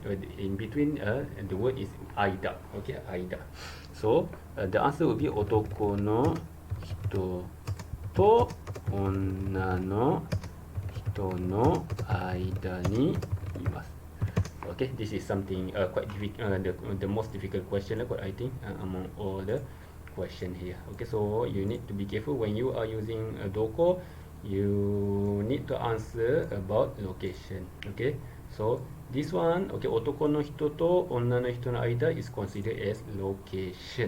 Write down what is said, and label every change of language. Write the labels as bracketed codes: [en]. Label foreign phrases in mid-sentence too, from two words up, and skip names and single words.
[en] In between the word is aida. [ja] Okay, aida. [en] So the answer will be [ja] 男の人と女の人の間にいます. [en] Okay, this is something quite difficult, the most difficult question, I think, among all the question here. Okay, so you need to be careful when you are using a doko. You need to answer about location. Okay, so this one, okay, [ja] 男の人と女の人の間 [en] is considered as location.